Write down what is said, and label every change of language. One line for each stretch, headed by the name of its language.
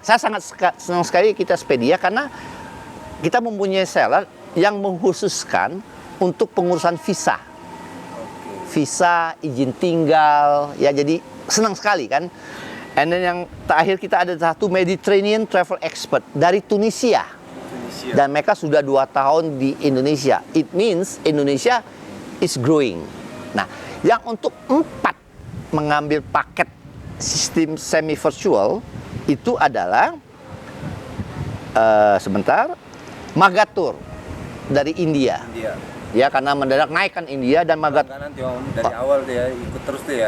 Indonesian: Saya sangat senang sekali Kitaspedia karena kita mempunyai seller yang mengkhususkan untuk pengurusan visa. Visa, izin tinggal, ya jadi senang sekali kan.
English: And then
Indonesian: yang terakhir kita ada satu Mediterranean travel expert dari Tunisia. Dan mereka sudah 2 tahun di Indonesia.
English: It means Indonesia is growing.
Indonesian: Nah, yang untuk 4 mengambil paket sistem semi virtual itu adalah sebentar, Magatur dari India. Ya, karena mendadak naik kan India dan Magatur. Nanti Om dari awal dia ikut terus tuh ya.